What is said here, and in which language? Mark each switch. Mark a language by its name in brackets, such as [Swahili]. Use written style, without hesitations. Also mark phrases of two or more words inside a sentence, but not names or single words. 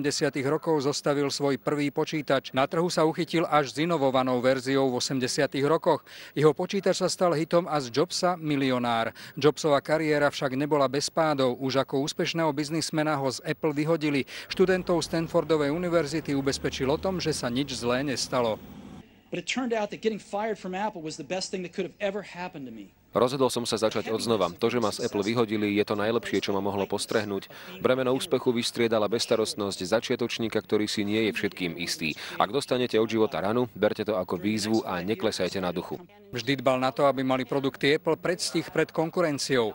[Slovak] rokov zostavil svoj prvý počítač. Na trhu sa uchytil až s inovovanou verziou v 80. rokoch. Jeho počítač sa stal hitom a z Jobsa milionár. Jobsova kariéra však nebola bez pádov. Už ako úspešného biznismena ho z Apple vyhodili. Študentov Stanfordovej univerzity ubezpečil o tom, že sa nič zlé nestalo. [English] But it turned out that getting fired from Apple was the best thing that could have ever happened to me. [Slovak] Rozhodol som sa začať odznova. To, že ma z Apple vyhodili, je to najlepšie, čo ma mohlo postrehnúť. Bremeno úspechu vystriedala bezstarostnosť začiatočníka, ktorý si nie je všetkým istý. Ak dostanete od života ranu, berte to ako výzvu a neklesajte na duchu. Vždy dbal na to, aby mali produkty Apple predstih pred konkurenciou.